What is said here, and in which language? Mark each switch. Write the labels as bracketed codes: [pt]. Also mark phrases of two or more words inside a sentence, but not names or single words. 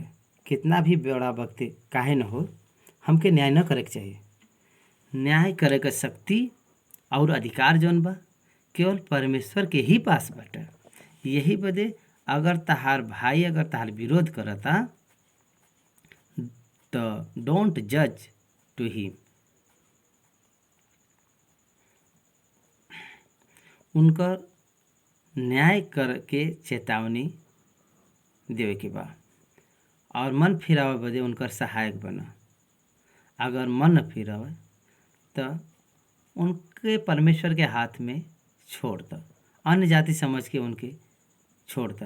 [bho] कितना भी बड़ा व्यक्ति काहे न हो, हमके न्याय न करे के चाहिए। न्याय करे के शक्ति और अधिकार जौन बा केवल परमेश्वर के ही पास बाटे। यही बदे अगर तहार भाई अगर तहार विरोध करता तो [en] don't judge to him, [bho] उनकर न्याय करके चेतावनी देवे के बा और मन फिरावे बदे उनकर सहायक बना। अगर मन न फिरावे तो उनके परमेश्वर के हाथ में छोड़ दो, अन्य जाति समझ के उनके छोड़ दो।